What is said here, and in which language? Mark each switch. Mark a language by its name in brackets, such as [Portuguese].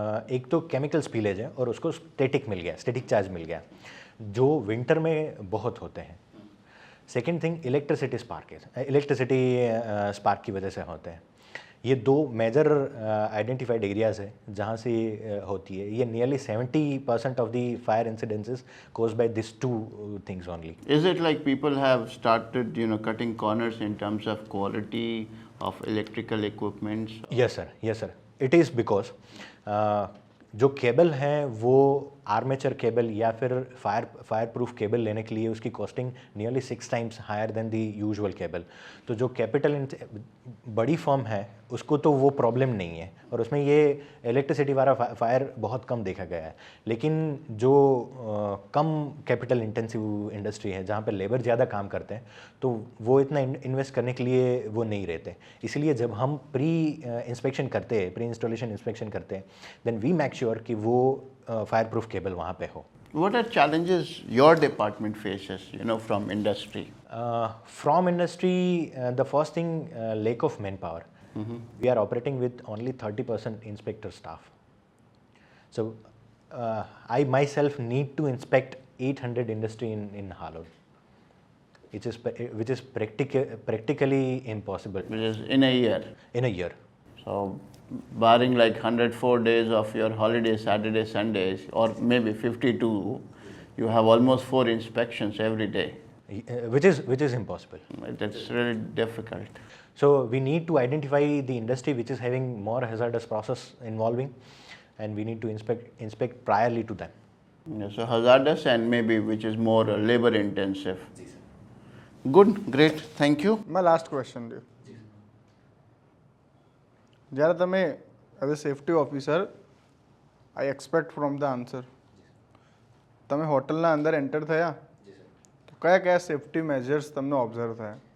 [Hindi] एक तो chemical spillage है और उसको स्टैटिक मिल गया, स्टैटिक चार्ज मिल गया, जो विंटर में बहुत होते हैं। सेकेंड थिंग इलेक्ट्रिसिटी स्पार्क है, इलेक्ट्रिसिटी स्पार्क की वजह से होते हैं। ये दो मेजर आइडेंटिफाइड एरियाज है जहाँ से होती है। [English] ये nearly 70% of the fire incidences cause by this two things only. Is it like people have started, cutting corners in terms of quality of electrical equipments? Yes sir, yes sir. It is because [Hindi] जो cable है वो armature cable या फिर fire proof cable लेने के लिए उसकी costing nearly [English] 6 times higher than the usual cable. [Hindi] तो जो कैपिटल बड़ी फर्म है उसको तो वो प्रॉब्लम नहीं है और उसमें ये इलेक्ट्रिसिटी वाला फायर बहुत कम देखा गया है। लेकिन जो कम कैपिटल इंटेंसिव इंडस्ट्री है जहाँ पे लेबर ज़्यादा काम करते हैं तो वो इतना इन्वेस्ट करने के लिए वो नहीं रहते। इसलिए जब हम प्री इंस्पेक्शन करते हैं, प्री इंस्टॉलेशन इंस्पेक्शन करते हैं, [English] then we make sure [Hindi] कि वो फायर प्रूफ केबल वहाँ पे हो। [English] What are challenges your department faces, from industry? From industry, the first thing, lack of manpower. We are operating with only 30% inspector staff. So I myself need to inspect 800 industry in Halol, which is practically impossible Which is in a year. in a year. So, barring like 104 days of your holidays, Saturdays, Sundays, or maybe 52, you have almost 4 inspections every day. Which is impossible. That's really difficult. So we need to identify the industry which is having more hazardous process involving, and we need to inspect priorly to them. So hazardous and maybe which is more labor intensive. Good, great, thank you. [Gujarati] My last question રહ્યું, જ્યારે તમે as a safety officer, [English] I expect from the answer, [Gujarati] તમે હોટલના અંદર enter થયા તો કયા કયા સેફ્ટી મેજર્સ તમને ઓબ્ઝર્વ થયા?